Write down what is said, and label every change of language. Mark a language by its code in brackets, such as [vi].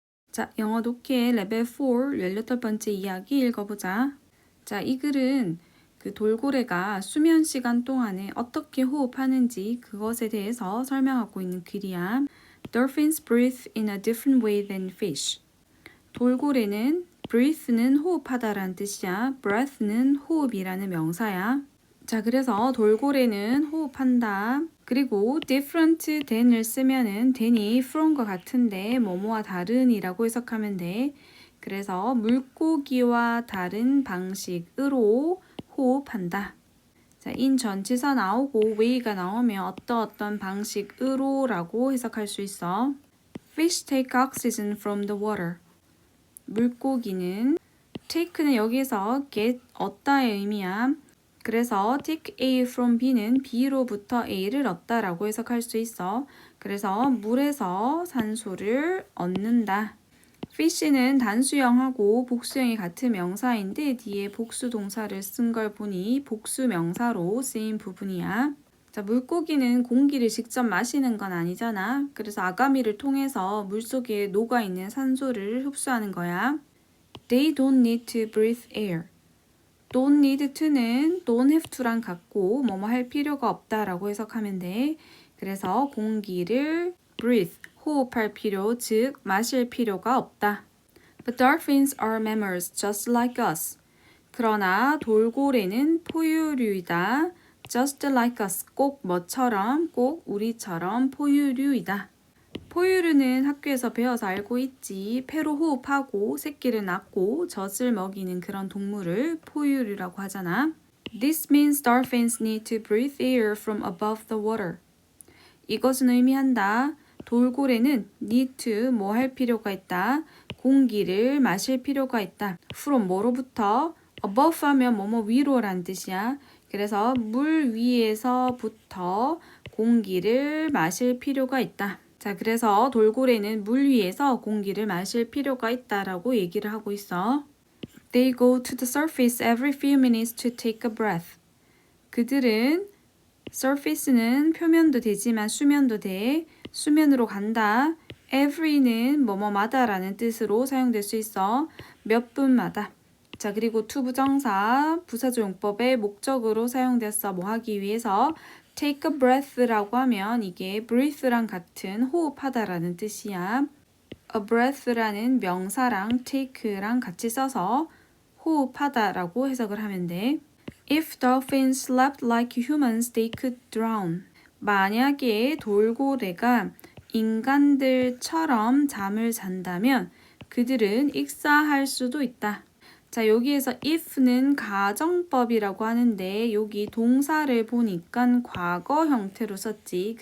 [ko] 자, 영어 독해 레벨 4 18번째 이야기 읽어보자. 자, 이 글은 그 돌고래가 수면 시간 동안에 어떻게 호흡하는지 그것에 대해서 설명하고 있는 글이야. [en] Dolphins breathe in a different way than fish. [ko] 돌고래는 breathe는 호흡하다라는 뜻이야. breath는 호흡이라는 명사야. 자, 그래서 돌고래는 호흡한다. 그리고 different than을 쓰면은 than이 from과 같은데 뭐뭐와 다른이라고 해석하면 돼. 그래서 물고기와 다른 방식으로 호흡한다. 자, in 전치사 나오고 way가 나오면 어떤 방식으로라고 해석할 수 있어. [en] Fish take oxygen from the water. [ko] 물고기는 take는 여기서 get 얻다의 의미야. 그래서 [en] take A from B [ko] 는 B로부터 A를 얻다라고 해석할 수 있어. 그래서 물에서 산소를 얻는다. fish는 단수형하고 복수형이 같은 명사인데 뒤에 복수 동사를 쓴 걸 보니 복수 명사로 쓰인 부분이야. 자, 물고기는 공기를 직접 마시는 건 아니잖아. 그래서 아가미를 통해서 물속에 녹아있는 산소를 흡수하는 거야. [en] They don't need to breathe air. don't need to [ko] 는 [en] don't have to [ko] 랑 같고 뭐뭐 할 필요가 없다라고 해석하면 돼. 그래서 공기를 breathe, 호흡할 필요, 즉 마실 필요가 없다. [en] But dolphins are mammals just like us. [ko] 그러나 돌고래는 포유류이다. [en] just like us, [ko] 꼭 뭐처럼, 꼭 우리처럼 포유류이다. 포유류는 학교에서 배워서 알고 있지. 폐로 호흡하고 새끼를 낳고 젖을 먹이는 그런 동물을 포유류라고 하잖아. [en] This means dolphins need to breathe air from above the water. [ko] 이것은 의미한다. 돌고래는 need to 뭐 할 필요가 있다. 공기를 마실 필요가 있다. from 뭐로부터? above 하면 뭐뭐 위로란 뜻이야. 그래서 물 위에서부터 공기를 마실 필요가 있다. 자, 그래서 돌고래는 물 위에서 공기를 마실 필요가 있다라고 얘기를 하고 있어. [en] They go to the surface every few minutes to take a breath. [ko] 그들은 surface는 표면도 되지만 수면도 돼. 수면으로 간다. every는 뭐뭐마다라는 뜻으로 사용될 수 있어. 몇 분마다. 자, 그리고 to 부정사 부사조용법의 목적으로 사용됐어. 뭐 하기 위해서 [en] take a breath [ko] 라고 하면 이게 breathe랑 같은 호흡하다라는 뜻이야. a breath라는 명사랑 take랑 같이 써서 호흡하다라고 해석을 하면 돼. [en] If dolphins slept like humans, they could drown. [ko] 만약에 돌고래가 인간들처럼 잠을 잔다면 그들은 익사할 수도 있다. 자, 여기에서 if는 가정법이라고 하는데 여기 동사를 보니까 과거 형태로 썼지.